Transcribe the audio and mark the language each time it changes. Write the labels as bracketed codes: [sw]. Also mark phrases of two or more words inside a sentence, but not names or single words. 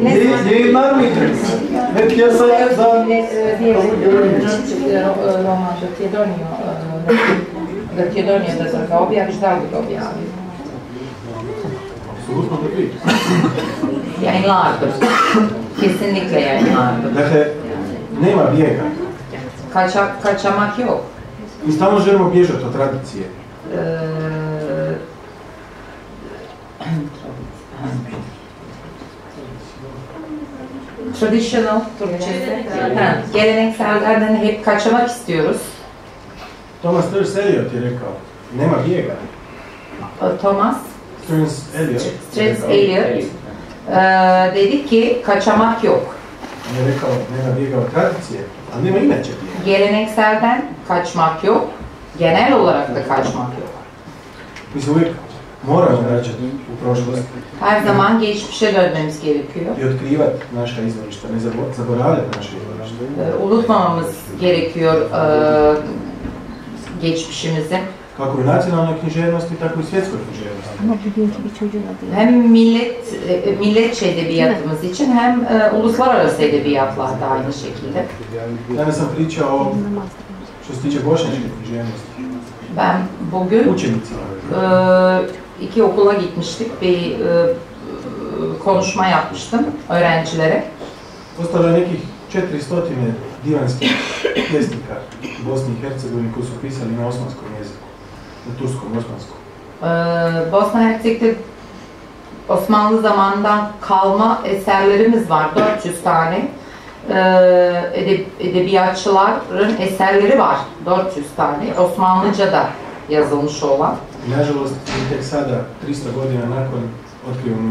[tr] Yayınlar mıydı? Ve piyasaya da Makedonya'da da [bs] objavljavali da objavi. [tr] Yayınlardır. Kesinlikle yayınlardır. [bs] Dakle, nema bijega. [tr] Kaçamak yok. [bs] Mi stalno želimo bježati od tradicije. [tr] Traditional Türkçesi. Geleneksellerden hep kaçamak istiyoruz. [bs] Thomas Eliot je rekao, nema bijega. Thomas Eliot [tr] dedi ki kaçamak yok. [bs] On je rekao, nema bijega od tradicije, a nema inače bijega. [tr] Gelenekselden kaçmak yok, genel olarak da kaçmak yok. [bs] Mi se uvijek moramo vraćati u prošlost. [tr] Her zaman geçmişe dönmemiz gerekiyor. [bs] I otkrivati naša izvorišta, ne zaboravljati naše izvorišta. [tr] Unutmamamız gerekiyor geçmişimizi. [bs] Kako u nacionalnoj književnosti, tako i svjetskoj književnosti. [tr] Hem milletçe edebiyatımız için hem uluslararası edebiyatlarda aynı şekilde. [bs] Danas sam pričao što se tiče bošnjačke književnosti. [tr] Ben bugün [bs] Učenicima. [tr] 2 okula gitmiştik, bir konuşma yapmıştım öğrencilere. [bs] Ostalo je nekih 400 divanskih pjesnika u Bosni i Hercegovini koji su pisali na osmanskom jeziku, na turskom, osmanskom. [tr] Bosna Hersek'te Osmanlı zamanından kalma eserlerimiz var, 400 tane. Edebiyatçıların eserleri var, 400 tane. Osmanlıca da yazılmış olan. [bs] Nažalost, tek sada, 300 godina nakon, otkrivamo